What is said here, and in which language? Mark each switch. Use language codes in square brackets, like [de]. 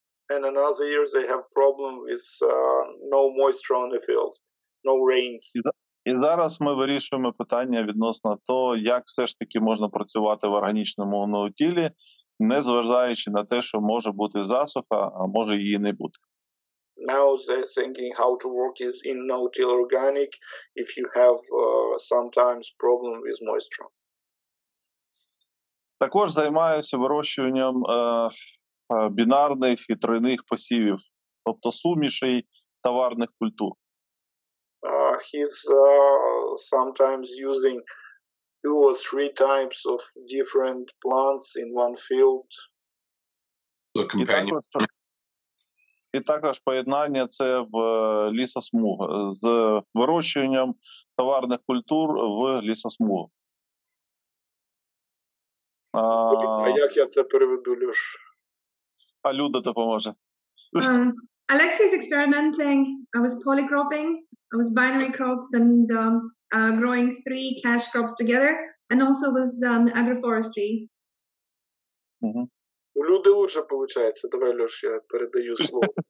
[en] And another year they have problem with no moisture on the field, no rains. [uk] І зараз ми вирішуємо питання відносно того, як все ж таки можна працювати в органічному no-till, незважаючи на те, що може бути засуха, а може її не бути. [en] Now they're thinking how to work is in no-till organic if you have sometimes problem with moisture. [uk] Також займаюся вирощуванням бінарних і тройних посівів, тобто сумішей товарних культур. [en] He's sometimes using 2 or 3 types of different plants in one field. [uk] І також поєднання це в лісосмуг з вирощуванням товарних культур в лісосмугу. А як я це переведу, Льош? А Люда допоможе. [en] Olexiy is experimenting with polycropping, with binary crops and growing 3 cash crops together, and also with agroforestry. [uk] У Люди лучше получается. Давай, Леш, я передаю слово.